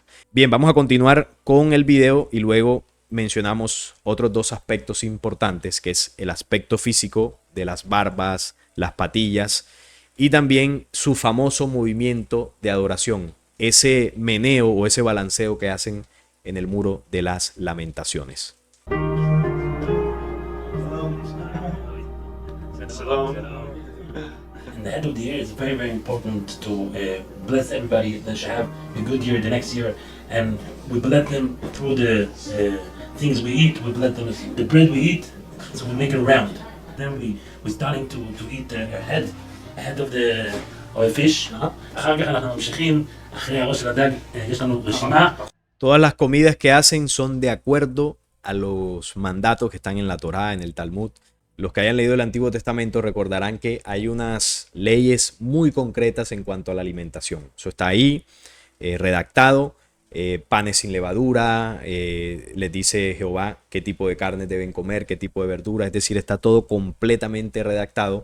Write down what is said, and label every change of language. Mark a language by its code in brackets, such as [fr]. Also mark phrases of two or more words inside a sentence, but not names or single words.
[es] Bien, vamos a continuar con el video y luego mencionamos otros dos aspectos importantes, que es el aspecto físico de las barbas, las patillas y también su famoso movimiento de adoración, ese meneo o ese balanceo que hacen en el muro de las lamentaciones. [en] And the head of the year is very, very important to bless everybody that should have a good year the next year. And we bless them through the things we eat. We bless them the bread we eat, so we make it round. Then we're starting to eat the head of the fish. [he] אחר כך אנחנו ממשיכים אחרי הראש של הדג, יש לנו רשימה. [es] Todas las comidas que hacen son de acuerdo a los mandatos que están en la Torá, en el Talmud. Los que hayan leído el Antiguo Testamento recordarán que hay unas leyes muy concretas en cuanto a la alimentación. Eso está ahí, redactado, panes sin levadura, les dice Jehová qué tipo de carne deben comer, qué tipo de verdura, es decir, está todo completamente redactado.